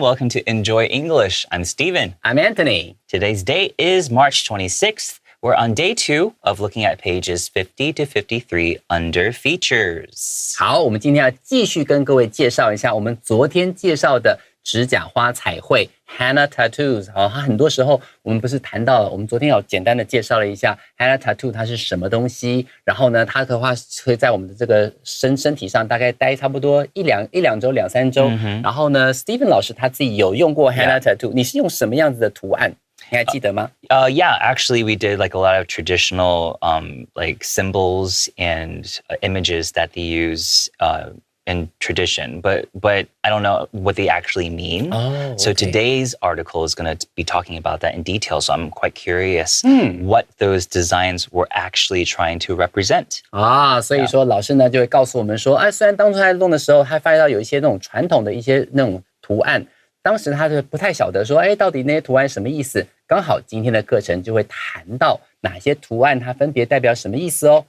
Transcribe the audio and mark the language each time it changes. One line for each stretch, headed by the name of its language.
English: Welcome to Enjoy English. I'm Steven. I'm Anthony. Today's date is March 26th. We're on day 2 of looking at pages 50 to 53 under features.
Chinese: 好，我们今天要继续跟各位介绍一下我们昨天介绍的指甲花彩绘 Henna Tattoos。好，它很多时候我们不是谈到了，我们昨天有简单的介绍了一下 Henna Tattoo 它是什么东西，然后呢，它的话会在我们的这个身体上大概待差不多一两周、2-3周。然后呢 ，Steven 老师他自己有用过 Henna Tattoo， 你是用什么样子的图案？你还记得吗
English: ？Yeah, actually we did like a lot of traditional like symbols and images that they use in tradition, but I don't know what they actually mean. Oh, okay. So today's article is going to be talking about that in detail. So I'm quite curious what those designs were actually trying to represent.
Chinese: 所以说老师呢就会告诉我们说，虽然当初他弄的时候，他发现到有一些那种传统的一些那种图案。当时他就不太晓得说，到底那些图案什么意思？刚好今天的课程就会谈到哪些图案它分别代表什么意思哦。